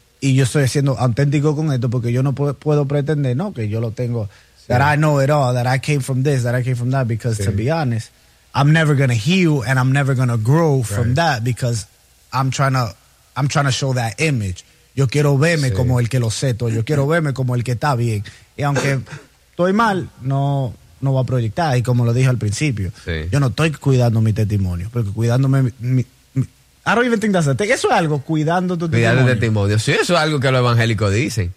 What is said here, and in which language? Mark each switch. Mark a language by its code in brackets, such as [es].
[es] Y yo estoy siendo auténtico con esto porque yo no puedo pretender, ¿no? Que yo lo tengo. Sí. [en] That I know it all, that I came from this, that I came from that. Because to be honest, I'm never going to heal and I'm never going to grow from that because I'm trying to show that image. [es] Yo quiero verme como el que lo sé todo. Yo quiero verme como el que está bien. Y aunque estoy mal, no voy a proyectar. Y como lo dije al principio, yo no estoy cuidando mi testimonio porque cuidándome [en] I don't even think that's a thing. [es] Eso es algo, cuidando tu testimonio. Cuidando tu testimonio. Sí, eso es algo que los evangélicos dicen.